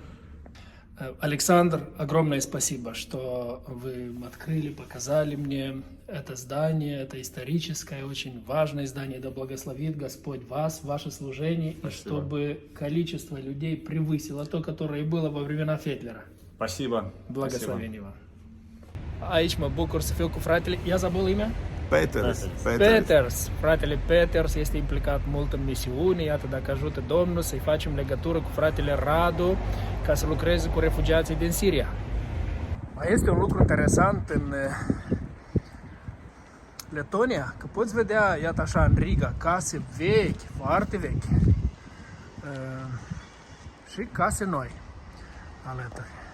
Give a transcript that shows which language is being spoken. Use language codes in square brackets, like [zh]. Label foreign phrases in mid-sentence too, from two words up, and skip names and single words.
[ru] Александр, огромное спасибо, что вы открыли, показали мне это здание, это историческое, очень важное здание. Да благословит Господь вас, ваше служение, спасибо. И чтобы количество людей превысило то, которое было во времена Фетлера. Спасибо. Благословение вам. [ro] Aici mă bucur să fiu cu fratele. [ru] I-a забыл имя? Peters. [ro] Fratele Peters este implicat mult în misiune. Iată, dacă ajută Domnul să-i facem legătură cu fratele Radu ca să lucreze cu refugiații din Siria. Mai este un lucru interesant în Letonia, că poți vedea, iată așa, în Riga, case vechi, foarte vechi și case noi alături.